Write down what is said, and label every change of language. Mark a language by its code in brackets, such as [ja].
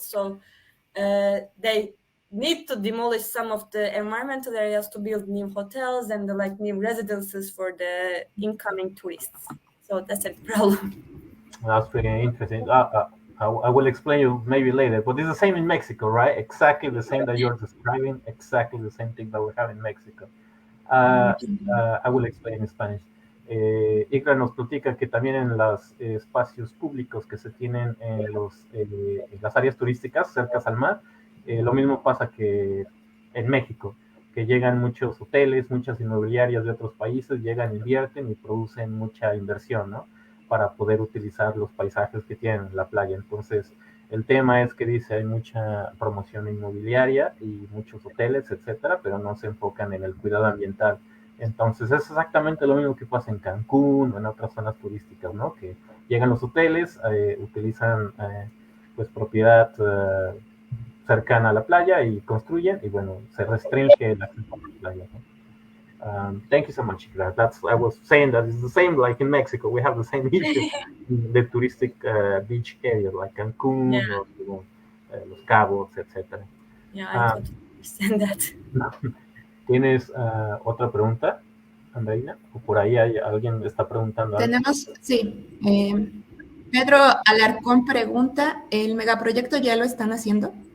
[en] So they need to demolish some of the environmental areas to build new hotels and new residences for the incoming tourists. So that's a problem. That's pretty interesting. I will explain you maybe later, but it's the same in Mexico, right? Exactly the same that you're describing, exactly the same thing that we have in Mexico. I will explain in Spanish. [es] Ikra nos platica que también en los espacios públicos que se tienen en las áreas turísticas cercas al mar, lo mismo pasa que en México, que llegan muchos hoteles, muchas inmobiliarias de otros países, llegan, invierten y producen mucha inversión, ¿no? Para poder utilizar los paisajes que tienen en la playa. Entonces, el tema es que dice hay mucha promoción inmobiliaria y muchos hoteles, etcétera, pero no se enfocan en el cuidado ambiental. Entonces, es exactamente lo mismo que pasa en Cancún o en otras zonas turísticas, ¿no? Que llegan los hoteles, utilizan pues propiedad cercana a la playa y construyen, y bueno, se restringe el acceso a la playa, ¿no? [en] Thank you so much, Ikra. I was saying that it's the same like in Mexico. We have the same issue in the touristic beach area, like Cancún, or Los Cabos, etc. Yeah, I totally understand that. [es] ¿Tienes otra pregunta, Andreina? ¿O por ahí alguien está preguntando algo? Tenemos, sí. Pedro Alarcón pregunta, ¿el megaproyecto ya lo están haciendo?